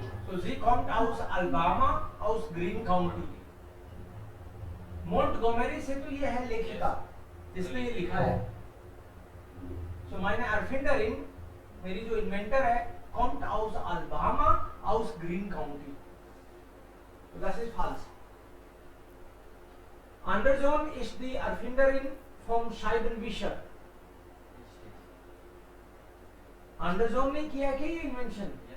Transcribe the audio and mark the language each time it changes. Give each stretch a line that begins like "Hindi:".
German: So sie kommt aus Alabama, aus Greene County.
Hindi: Montgomery से तो ये है लेखिका जिसने ये लिखा है।
German: So meine Erfinderin,
Hindi: मेरी जो इन्वेंटर है,
German: kommt aus Alabama, aus Greene County. So das ist falsch. Anderson ist die Erfinderin vom Scheibenwischer.
Hindi: Anderson ने किया क्या ये इन्वेंशन?